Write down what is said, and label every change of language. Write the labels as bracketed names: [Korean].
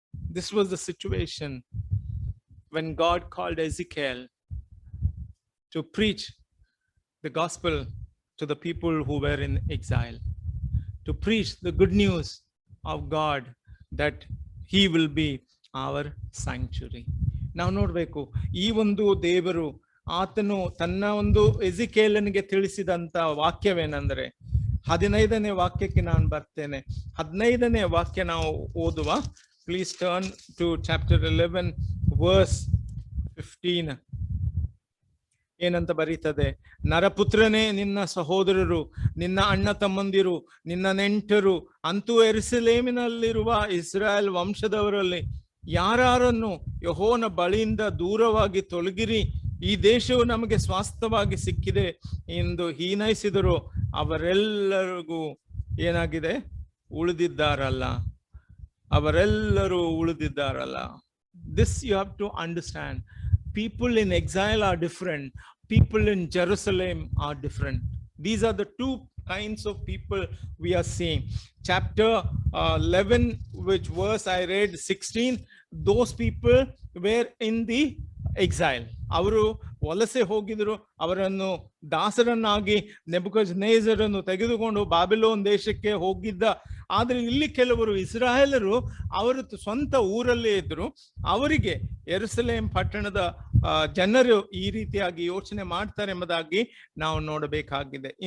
[English] This was the situation when God called Ezekiel to preach the gospel to the people who were in exile, to preach the good news of God that he will be our sanctuary. [Kannada] ನಾವು ನೋಡ್ಬೇಕು, ಈ ಒಂದು ದೇವರು ಆತನು ತನ್ನ ಒಂದು ಎಜಿಕೇಲನಿಗೆ ತಿಳಿಸಿದಂತ ವಾಕ್ಯವೇನೆಂದರೆ, 15ನೇ ವಾಕ್ಯಕ್ಕೆ ನಾನು ಬರ್ತೇನೆ. 15ನೇ ವಾಕ್ಯ ನಾವು ಓದುವ. [English] Please turn to chapter 11 verse 15. [Kannada] ಏನಂತ ಬರೀತದೆ? ನರಪುತ್ರನೇ, ನಿನ್ನ ಸಹೋದರರು, ನಿನ್ನ ಅಣ್ಣ ತಮ್ಮಂದಿರು, ನಿನ್ನ ನೆಂಟರು, ಅಂತೂ ಯೆರೂಸಲೇಮಿನಲ್ಲಿರುವ ಇಸ್ರಾಯೇಲ್ ವಂಶದವರಲ್ಲಿ ಯಾರನ್ನು ಯೆಹೋವನ ಬಳಿಯಿಂದ ದೂರವಾಗಿ ತೊಲಗಿರಿ, ಈ ದೇಶವು ನಮಗೆ ಸ್ವಾಸ್ಥ್ಯವಾಗಿ ಸಿಕ್ಕಿದೆ ಎಂದು ಹೀನೈಸಿದರು, ಅವರೆಲ್ಲರಿಗೂ ಏನಾಗಿದೆ? ಉಳಿದಿದ್ದಾರಲ್ಲ, ಅವರೆಲ್ಲರೂ ಉಳಿದಿದ್ದಾರಲ್ಲ. [English] This you have to understand. People in exile are different. People in Jerusalem are different. These are the two kinds of people we are seeing. Chapter 11, which verse I read, 16, those people were in the exile. [Kannada] ಅವರು ವಲಸೆ ಹೋಗಿದ್ರು, ಅವರನ್ನು ದಾಸರನ್ನಾಗಿ ನೆಬೂಕದ್ನೆಚ್ಚರನ್ನು ತೆಗೆದುಕೊಂಡು ಬಾಬಿಲೋನ್ ದೇಶಕ್ಕೆ ಹೋಗಿದ್ದ. ಆದ್ರೆ ಇಲ್ಲಿ ಕೆಲವರು ಇಸ್ರಾಯೇಲರು ಅವರು ಸ್ವಂತ ಊರಲ್ಲೇ ಇದ್ರು. ಅವರಿಗೆ ಯೆರೂಸಲೇಮ್ ಪಟ್ಟಣದ ಜನರು ಈ ರೀತಿಯಾಗಿ ಯೋಚನೆ ಮಾಡ್ತಾರೆ ಎಂಬುದಾಗಿ ನಾವು ನೋಡಬೇಕಾಗಿದೆ.